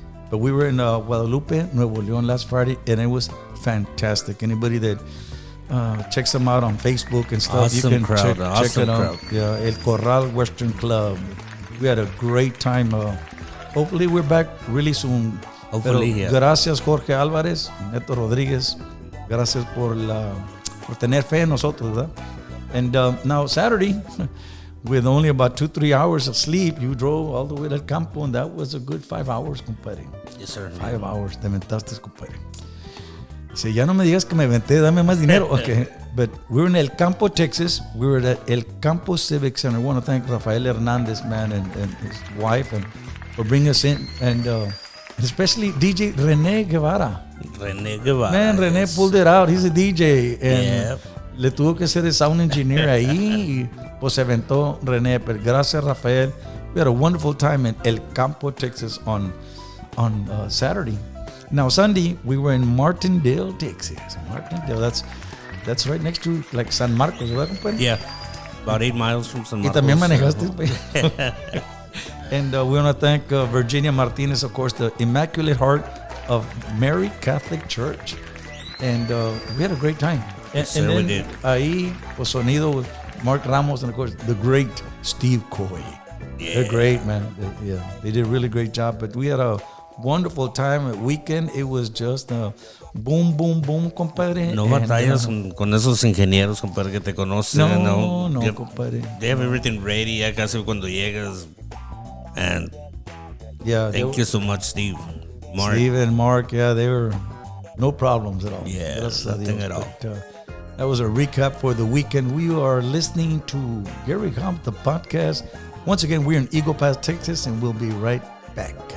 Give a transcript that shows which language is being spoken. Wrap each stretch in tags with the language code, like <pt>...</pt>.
<en>But we were in Guadalupe, Nuevo León last Friday, and it was fantastic. Anybody that checks them out on Facebook and stuff, awesome you can crowd, check it out. Yeah, El Corral Western Club. We had a great time. Hopefully we're back really soon. Hopefully,</en> <es>Pero Gracias Jorge Álvarez, Neto Rodríguez. Gracias por tener fe en nosotros, ¿verdad?</es> <en>And now Saturday, with only about 2-3 hours of sleep, you drove all the way to El Campo, and that was a good 5 hours, compadre. Yes, sir.</en> <es>5 hours, te aventaste, compadre. Dice, ya no me digas que me aventé, dame más dinero.</es> <en>Okay. But we were in El Campo, Texas. We were at El Campo Civic Center. I want to thank Rafael Hernandez, man, and his wife, and for bringing us in. And especially DJ René Guevara. René Guevara. Man, René pulled it out. He's a DJ.</en> <es>And le tuvo que ser el sound engineer ahí. Y pues se aventó René. Pero gracias, Rafael.</es> <en>We had a wonderful time in El Campo, Texas on Saturday. Now Sunday we were in Martindale, Texas. Martindale, that's right next to like San Marcos,</en> <es>¿verdad, compadre?</es> <en>Yeah, about 8 miles from San Marcos.</en> <es>Y también manejaste.</es> <en>And we want to thank Virginia Martinez, of course, the Immaculate Heart of Mary Catholic Church. And we had a great time. Yes, and sir, then we did.</en> <es>Ahí, pues sonido</es> <en>with Mark Ramos and of course the great Steve Coy. Yeah. They're great, man. They did a really great job. But we had a wonderful time at weekend. It was just boom, boom, boom, compadre.</en> <es>No batallas con esos ingenieros, compadre, que te conocen. No, compadre.</es> <en>They have everything ready</en> <es>ya casi cuando llegas.</es> <en>And thank you so much, Steve. Mark. Steve and Mark, they were no problems at all. Yeah, nothing at all. That was a recap for the weekend. We are listening to Gary Hobbs, the podcast. Once again, we're in Eagle Pass, Texas, and we'll be right back.</en>